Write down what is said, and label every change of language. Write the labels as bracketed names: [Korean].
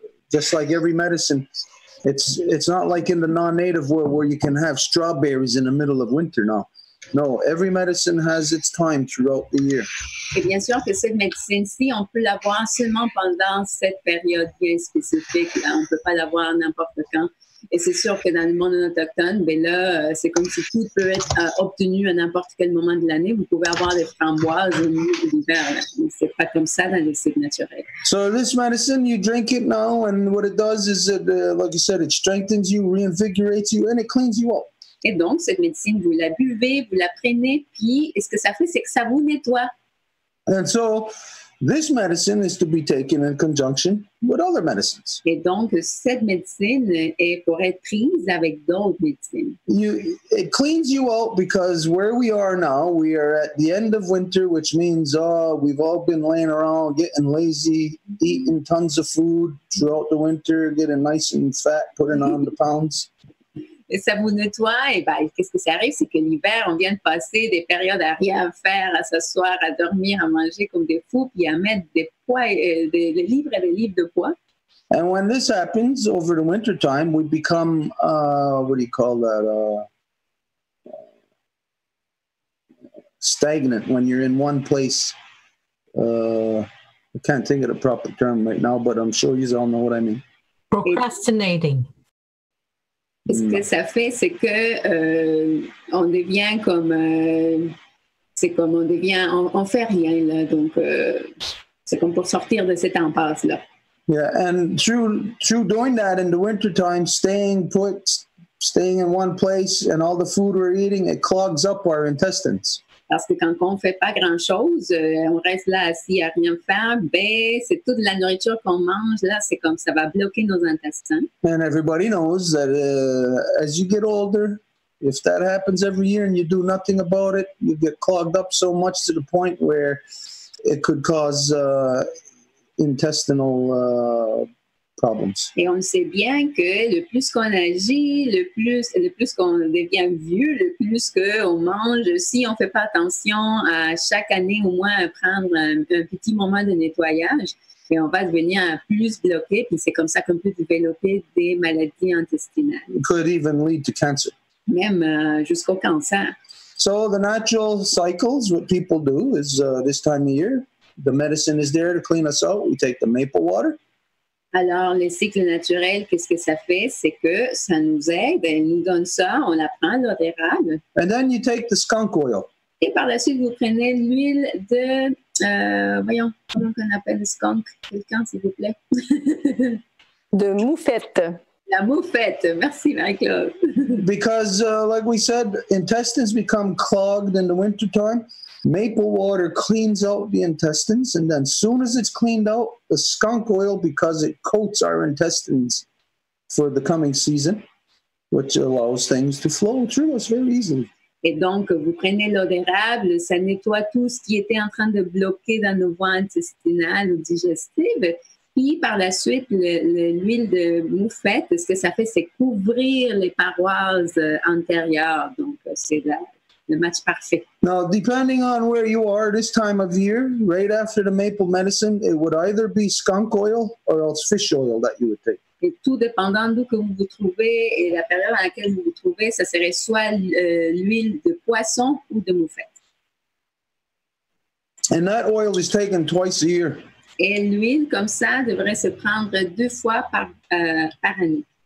[English] Just like every medicine, it's not like in the non-native world where you can have strawberries in the middle of winter now. No, every medicine has its time throughout the year. [French] Et bien sûr que cette médecine-ci, on peut l'avoir seulement pendant cette période bien spécifique. Là, on ne peut pas l'avoir n'importe quand. Et c'est sûr que dans le monde autochtone, ben là, c'est comme si tout peut être obtenu à n'importe quel moment de l'année. Vous pouvez avoir des framboises au milieu de l'hiver. C'est pas comme ça dans les cycles naturels. [English] So this medicine, you drink it now, and what it does is, like you said, it strengthens you, reinvigorates you, and it cleans you up. [French] Et donc, cette médecine, vous la buvez, vous la prenez, puis ce que ça fait, c'est que ça vous nettoie. [English] And so this medicine is to be taken in conjunction with other medicines. [French] Et donc, cette médecine est pour être prise avec d'autres médecines. [English] It cleans you out because where we are now, we are at the end of winter, which means we've all been laying around, getting lazy, eating tons of food throughout the winter, getting nice and fat, putting on the pounds. [French] Et ça vous nettoie, et ben, qu'est-ce que ça arrive? C'est que l'hiver, on vient de passer des périodes à rien faire, à s'asseoir, à dormir, à manger comme des fous, puis à mettre des poids, des livres et des livres de poids. [English] And when this happens over the winter time, we become, what do you call that? Stagnant when you're in one place. I can't think of the proper term right now, but I'm sure you all know what I mean. Procrastinating. [French] Et ce que ça fait, c'est que on devient comme, c'est comme on fait rien là, donc c'est comme pour sortir de cette impasse là. [English] Yeah, and through doing that in the wintertime, staying in one place, and all the food we're eating, it clogs up our intestines. [French] Parce que quand on ne fait pas grand-chose, on reste là assis à rien faire, ben c'est toute la nourriture qu'on mange, là, c'est comme ça va bloquer nos intestins. [English] And everybody knows that as you get older, if that happens every year and you do nothing about it, you get clogged up so much to the point where it could cause intestinal problems. [French] Et on sait bien que le plus qu'on agit, le plus qu'on devient vieux, le plus qu'on mange, si on ne fait pas attention à chaque année au moins à prendre un petit moment de nettoyage, et on va devenir plus bloqué, puis c'est comme ça qu'on peut développer des maladies intestinales. [English] It could even lead to cancer. [French] Même jusqu'au cancer. [English] So the natural cycles, what people do is this time of year, the medicine is there to clean us out. We take the maple water. [French] Alors, le cycle naturel, qu'est-ce que ça fait? C'est que ça nous aide, elle nous donne ça, on la prend, l'eau d'érable. [English] And then you take the skunk oil. [French] Et par la suite, vous prenez l'huile de, voyons, comment on appelle le skunk? Quelqu'un, s'il vous plaît? De moufette. La moufette. Merci, Marie-Claude. [English] Because, like we said, intestines become clogged in the wintertime. Maple water cleans out the intestines, and then as soon as it's cleaned out, the skunk oil, because it coats our intestines for the coming season, which allows things to flow through us very easily. [French] Et donc, vous prenez l'eau d'érable, ça nettoie tout ce qui était en train de bloquer dans nos voies intestinales ou digestives. Puis, par la suite, l'huile de moufette, ce que ça fait, c'est couvrir les parois antérieures. Donc, c'est le match parfait. [English] Now, depending on where you are this time of year, right after the maple medicine, it would either be skunk oil or else fish oil that you would take. [French] Et tout dépendant d'où que vous vous trouvez et la période à laquelle vous vous trouvez, ça serait soit l'huile de poisson ou de moufette. [English] And that oil is taken twice a year. [French] Et l'huile, comme ça, devrait se prendre 2 fois par année.